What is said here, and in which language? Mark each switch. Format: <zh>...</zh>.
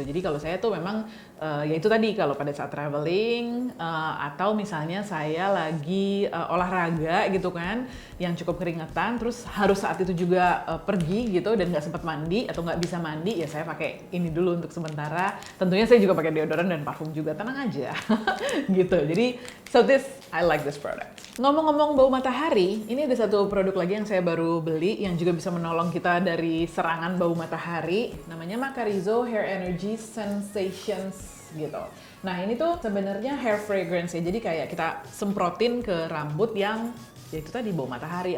<id>Jadi kalau saya tuh memang ya itu tadi, kalau pada saat traveling atau misalnya saya lagi olahraga gitu kan, yang cukup keringetan, terus harus saat itu juga pergi gitu dan nggak sempat mandi atau nggak bisa mandi, ya saya pakai ini dulu untuk sementara. Tentunya saya juga pakai deodoran dan parfum juga, tenang aja gitu. Jadi</id> <en>I like this product.</en> <id>Ngomong-ngomong bau matahari, ini ada satu produk lagi yang saya baru beli yang juga bisa menolong kita dari serangan bau matahari. Namanya Macarizo Hair Energy Sensations gitu. Nah ini tuh sebenarnya hair fragrance ya, jadi kayak kita semprotin ke rambut yang ya itu tadi bau matahari.</id>